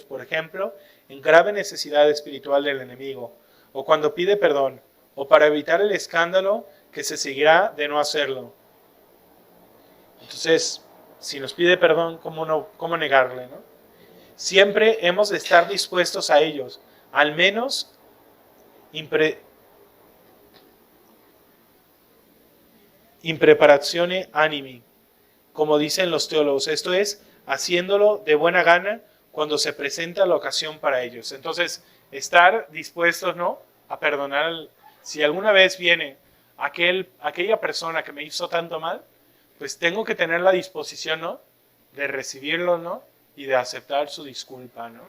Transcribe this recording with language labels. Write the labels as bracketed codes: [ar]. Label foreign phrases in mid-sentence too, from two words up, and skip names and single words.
[es] Por ejemplo, en grave necesidad espiritual del enemigo, o cuando pide perdón, o para evitar el escándalo que se seguirá de no hacerlo. Entonces, si nos pide perdón, ¿cómo negarle, no? Siempre hemos de estar dispuestos a ellos, al menos [la] in preparazione animi, [es] como dicen los teólogos, esto es, haciéndolo de buena gana cuando se presenta la ocasión para ellos. Entonces, estar dispuestos, ¿no?, a perdonar. Si alguna vez viene aquella persona que me hizo tanto mal, pues tengo que tener la disposición, ¿no?, de recibirlo, ¿no?, y de aceptar su disculpa, ¿no?